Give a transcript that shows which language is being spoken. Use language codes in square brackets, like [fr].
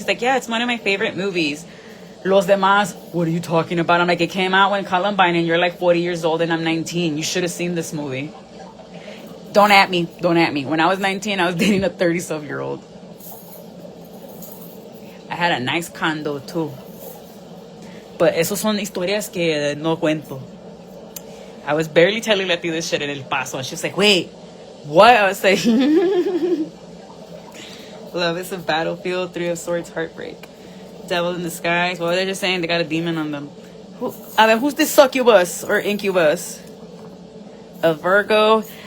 [en] He's like, yeah, it's one of my favorite movies. [es] Los demás, [en] what are you talking about? I'm like, it came out when Columbine, and you're like 40 years old, and I'm 19. You should have seen this movie. Don't at me. Don't at me. When I was 19, I was dating a 30-some-year-old. I had a nice condo, too. [es] But esos son historias que no cuento. [en] I was barely telling Letty this shit in El Paso. And she's like, wait, what? I was like, love is a battlefield. 3 of Swords, heartbreak. Devil in disguise. Well, they're just saying they got a demon on them. Who's this succubus or incubus? A Virgo.